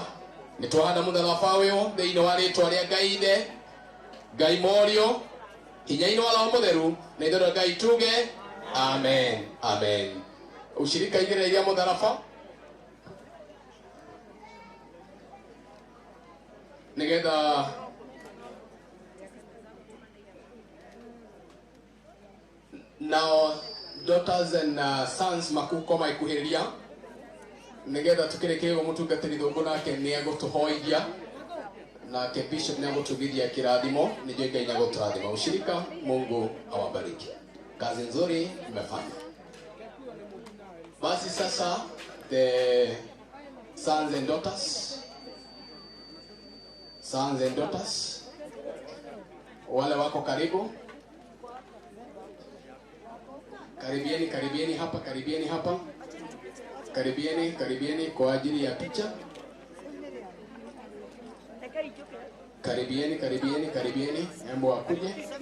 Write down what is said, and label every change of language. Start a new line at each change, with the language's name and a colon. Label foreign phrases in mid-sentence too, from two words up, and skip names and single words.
Kikuyu: Nĩtwahanda mũtharaba ũyũ thĩinĩ wa rĩtwa rĩa Ngai Ithe, Ngai Morio, hinya-inĩ wa Roho Mũtheru na ithuĩ andũ a Ngai tuge amen, amen. Ushirika igĩrĩria mũtharaba nĩgetha
English: now daughters and sons
Kikuyu: makuko maikuhĩrĩria nĩgetha tũkĩrĩkĩrĩria mũtungatĩri thũngũ nake nĩagũtũhoithia nake bishop nĩagũtugithia kĩrathimo, nĩjue Ngai nĩagũtũrathima.
Swahili: Ushirika, Mungu awabariki, kazi nzuri mmefanya. Basi sasa
English: the sons and daughters
Swahili: wale wako karibu, karibieni hapa, karibieni kwa ajili ya picha. Karibieni, hebu akuje.